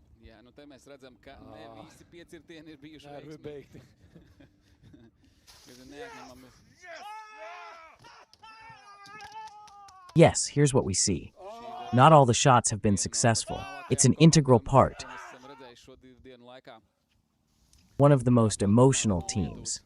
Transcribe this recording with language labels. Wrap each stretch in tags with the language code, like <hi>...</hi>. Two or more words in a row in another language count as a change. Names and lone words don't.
<lv>Jā, nu te mēs redzam, ka ne visi piecirtieni ir bijuši Nervi beigti.</lv> <en>Yes, here's what we see. Not all the shots have been successful. It's an integral part. One of the most emotional teams.</en>